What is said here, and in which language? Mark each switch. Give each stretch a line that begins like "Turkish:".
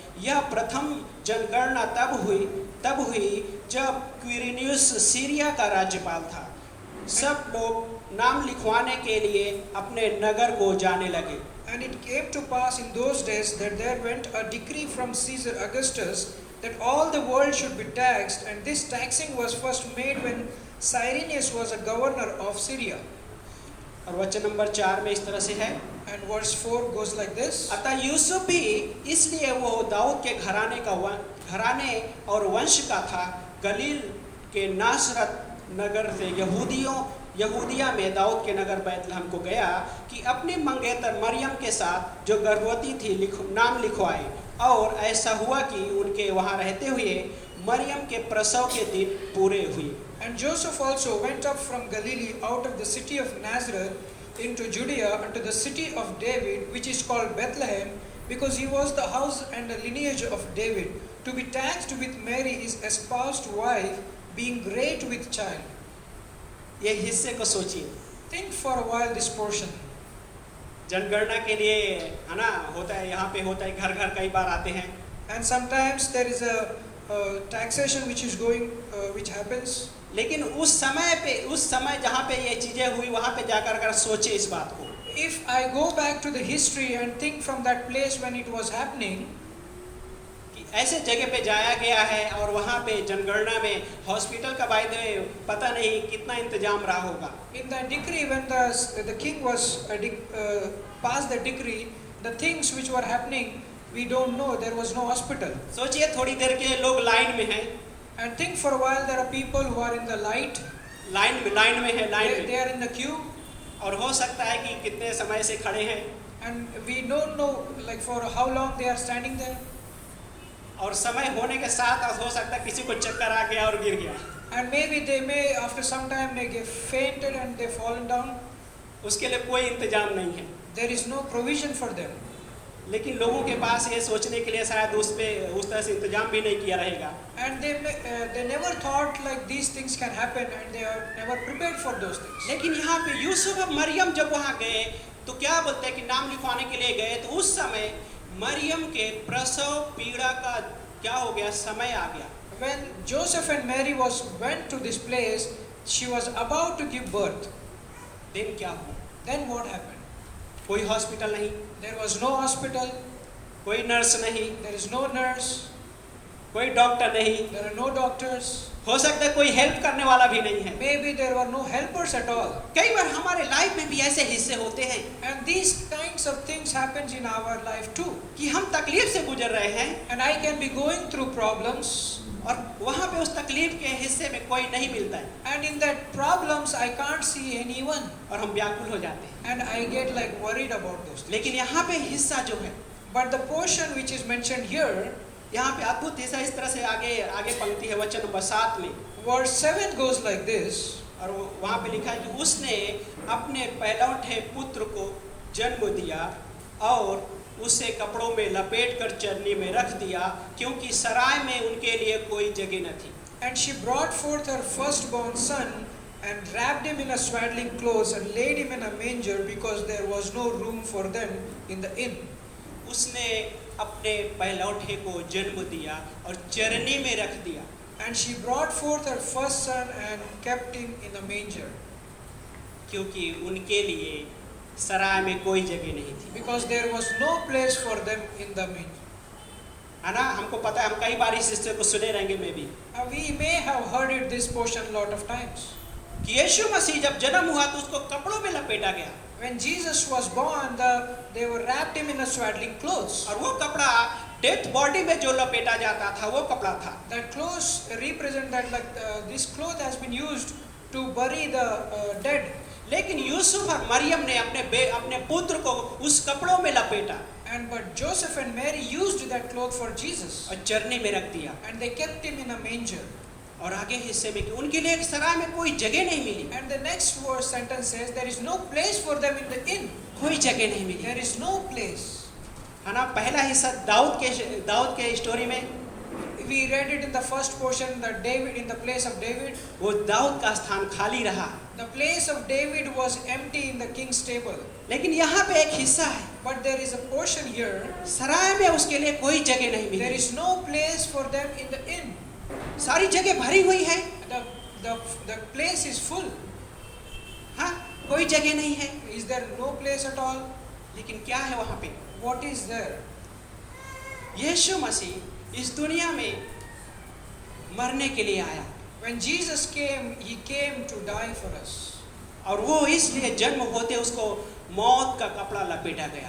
Hindi: यह प्रथम जनगणना तब हुई जब क्विरिनियुस सीरिया का राज्यपाल था। सब लोग नाम लिखवाने के लिए अपने नगर को जाने लगे।
English: And it came to pass in those days that there went a decree from Caesar Augustus that all the world should be taxed, and this taxing was first made when Cyrenius was a governor of Syria.
Hindi: और वचन number 4 में इस तरह से है,
English: And verse 4 goes like this.
Hindi: अतः यूसुफ भी इसलिए वो दाऊद के घराने और वंश का था, गलील के नासरत नगर से यहूदिया में दाऊद के नगर बैतलहम को गया कि अपनी मंगेतर मरियम के साथ जो गर्भवती थी नाम लिखवाए। और ऐसा हुआ कि उनके वहाँ रहते हुए मरियम के प्रसव के दिन पूरे हुए।
English: And Joseph also went up from Galilee out of the city of Nazareth into Judea unto the city of David, which is called Bethlehem, because he was the house and the lineage of David, to be taxed with Mary his espoused wife, being great with child.
Hindi: ये हिस्से को सोचिए।
English: Think for a while this portion.
Hindi: जनगणना के लिए है ना, होता है, यहाँ पे होता है, घर घर कई बार आते हैं।
English: And sometimes there is a taxation which is going, which happens.
Hindi: लेकिन उस समय जहाँ पे ये चीजें हुई, वहाँ पे जाकर अगर सोचे इस बात को,
English: If I go back to the history and think from that place when it was happening,
Hindi: कि ऐसे जगह पे जाया गया है और वहाँ पे जनगणना में हॉस्पिटल का वायदे पता नहीं कितना इंतजाम रहा होगा।
English: in the decree when the king was passed the decree, the things which were happening, we don't know. There was no hospital.
Hindi: सोचिए थोड़ी देर के लिए लोग लाइन में हैं,
English: And think for a while there are people who are in the light.
Hindi: Line में है,
English: They are in the queue,
Hindi: और हो सकता है कि कितने समय से खड़े हैं,
English: and we don't know like for how long they are standing there.
Hindi: और समय होने के साथ हो सकता है किसी को चक्कर आ गया और गिर गया।
English: And maybe they may after some time they get fainted and they fallen down.
Hindi: उसके लिए कोई इंतजाम नहीं है।
English: There is no provision for them.
Hindi: लेकिन लोगों के पास ये सोचने के लिए शायद उस तरह से इंतजाम भी नहीं किया रहेगा।
English: And they never thought like these things can happen, and they are never prepared for those things.
Hindi: लेकिन यहाँ पे यूसुफ और मरियम जब वहाँ गए तो क्या बोलते हैं कि नाम लिखवाने के लिए गए, तो उस समय मरियम के प्रसव पीड़ा का क्या हो गया, समय आ गया।
English: When Joseph and Mary went to this place, she was about to give birth.
Hindi: दिन क्या हुआ?
English: Then what happened?
Hindi: कोई हॉस्पिटल नहीं,
English: There was no hospital.
Hindi: कोई नर्स नहीं,
English: There is no nurse.
Hindi: कोई डॉक्टर नहीं,
English: There are no doctors.
Hindi: हो सकता है कोई हेल्प करने वाला भी नहीं है।
English: Maybe there were no helpers at all.
Hindi: कई बार हमारे लाइफ में भी ऐसे हिस्से होते हैं
English: And these kinds of things happens in our life too.
Hindi: कि हम तकलीफ से गुजर रहे हैं
English: And I can be going through problems,
Hindi: और वहाँ पे उस तकलीफ के हिस्से में कोई नहीं मिलता है,
English: and in that problems I can't see anyone,
Hindi: और हम व्याकुल हो जाते हैं।
English: and I get like worried about those things.
Hindi: लेकिन यहाँ पे हिस्सा जो है,
English: But the portion which is mentioned here,
Hindi: यहाँ पे अद्भुत हिस्सा इस तरह से आगे पंक्ति है वचन नंबर 7 में,
English: verse 7 goes like this.
Hindi: और वहाँ पे लिखा है कि उसने अपने पहलौठे पुत्र को जन्म दिया और उसे कपड़ों में लपेट कर चरनी में रख दिया, क्योंकि सराय में उनके लिए कोई जगह न थी।
English: And she brought forth her firstborn son and wrapped him in a swaddling clothes and laid him in a manger, because there was no room for them in the inn.
Hindi: उसने अपने पहलौठे को जन्म दिया और चरनी में रख दिया।
English: And she brought forth her first son and kept him in a manger,
Hindi: क्योंकि उनके लिए सराय में कोई जगह नहीं थी।
English: because there was no place for them in the manger.
Hindi: है ना, हमको पता है, हम कई बार इस हिस्से को सुने रहेंगे में भी,
English: We may have heard it this portion lot of times.
Hindi: कि यीशु मसीह जब जन्म हुआ तो उसको कपड़ों में लपेटा गया,
English: When Jesus was born, they were wrapped him in a swaddling clothes.
Hindi: और वो कपड़ा डेथ बॉडी में जो लपेटा जाता था वो कपड़ा था।
English: That clothes represent that like this cloth has been used to bury the dead.
Hindi: लेकिन यूसुफ और मरियम ने अपने पुत्र को उस कपड़ों में लपेटा
English: But Joseph and Mary used that cloth for Jesus,
Hindi: और चरनी में रख दिया।
English: and they kept him in a manger.
Hindi: और आगे हिस्से में कि उनके लिए एक सराय में कोई जगह नहीं मिली,
English: And the next verse sentence says there is no place for them in the inn.
Hindi: कोई जगह नहीं मिली,
English: There is no place.
Hindi: है ना। पहला हिस्सा दाऊद के स्टोरी में
English: We read it in the first portion that David, in the place of David,
Hindi: वो दाऊद का स्थान खाली रहा,
English: the place of David was empty in the king's table.
Hindi: लेकिन यहाँ पे एक हिस्सा है,
English: But there is a portion here,
Hindi: सराय में उसके लिए कोई जगह नहीं
English: there
Hindi: milli,
English: is no place for them in the inn.
Hindi: सारी जगह भरी हुई है,
English: The place is full.
Hindi: हाँ, कोई जगह नहीं है।
English: Is there no place at all?
Hindi: लेकिन क्या है वहाँ पे?
English: What is there?
Hindi: यीशु मसीह इस दुनिया में मरने के लिए आया,
English: When Jesus came, he came to die for us.
Hindi: और वो इसलिए जन्म होते उसको मौत का कपड़ा लपेटा गया।